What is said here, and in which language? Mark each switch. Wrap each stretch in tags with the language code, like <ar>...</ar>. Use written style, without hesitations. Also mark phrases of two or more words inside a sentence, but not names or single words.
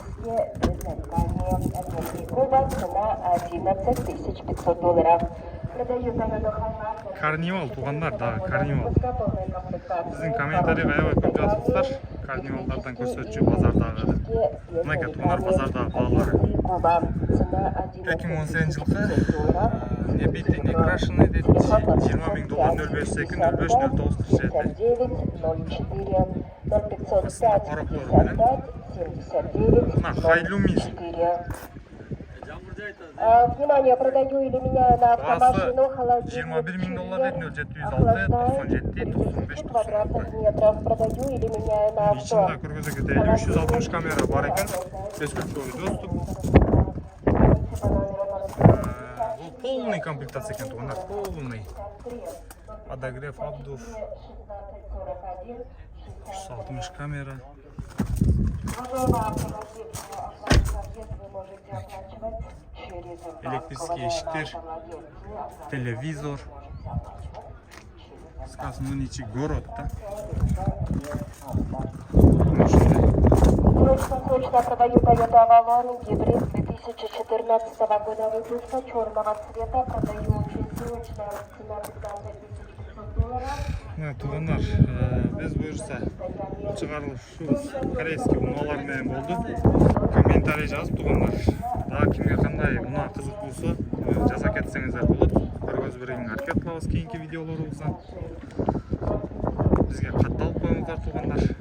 <ky>Карнивал тугандар, да, карнивал. Биздин комментарийга аябай көп жазыптыр. Карнивалдардан көрсөтчү базардагы. Мынакей тугандар базардагы баалары.</ky> <ru>2018 жылкы не битый, не крашеный дейт. $20,000 052 05 09 37.</ru> <ky>Астында парактору менен. Мына Хайлумис.</ky> <ru>Внимание, продаю или меняю на автомашину холодильник.</ru> <ky>$21,000 дейт. 0706 97 95</ky> <ru>квадратных метров. Продаю или меняю на авто.</ru> <ky>Ичинде көргөзө кетели 360 камера бар экен. Бескүчөлүү доступ. Бул</ky> <ru>полный комплектация</ru> <ky>экен тугандар, полный.</ky> <ru>Подогрев обдув. 360 камера.</ru> <ky>Электрический эшиктер, телевизор.</ky> <ru>Скажем, ну ничего, город, да? Срочно продаю Toyota Avalon гибрид 2014 года выпуска черного цвета. Продаю очень срочно, цена $15,500.</ru> <ky>Тугандар, биз буюрса чыгарылышыбыз корейский унаалар менен болду. Комментарий жазып тугандар. Дагы кимге кандай унаа кызык болсо, жаза кетсеңиздер болот. Көргөз берүүгө аракет кылабыз кийинки видеолорубузда. Бизге катталып коюңуздар тугандар.</ky>